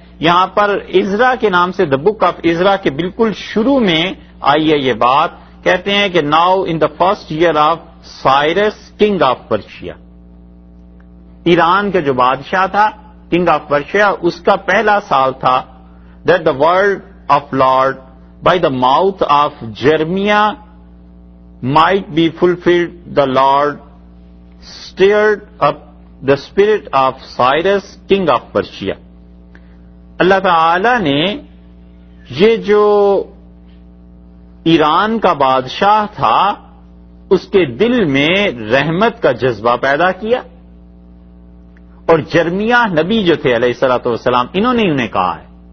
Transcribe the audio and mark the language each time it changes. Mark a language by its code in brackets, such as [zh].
[ur] یہاں پر عزرا کے نام سے، دا بک آف عزرا کے بالکل شروع میں آئی ہے یہ بات. کہتے ہیں کہ [en] now in the first year of Cyrus king of Persia, [ur] Iran کا جو بادشاہ تھا کنگ آف پرشیا، اس کا پہلا سال تھا. [en] That the word of Lord by the mouth of Jeremiah might be fulfilled, the Lord stirred up the spirit of Cyrus, king of Persia. [ur] اللہ تعالی نے یہ جو ایران کا بادشاہ تھا اس کے دل میں رحمت کا جذبہ پیدا کیا، اور جرمیہ نبی جو تھے علیہ الصلوۃ والسلام، انہوں نے انہیں کہا ہے.